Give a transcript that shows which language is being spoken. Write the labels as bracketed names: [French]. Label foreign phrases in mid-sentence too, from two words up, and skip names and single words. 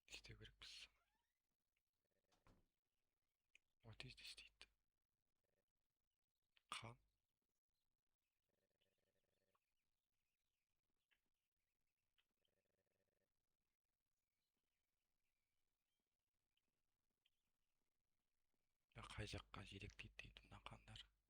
[Kazakh] істеу керекпіз? [English] What is this дейді. [Kazakh] Қан. Қай жаққа жетектейді дейді мына қандар.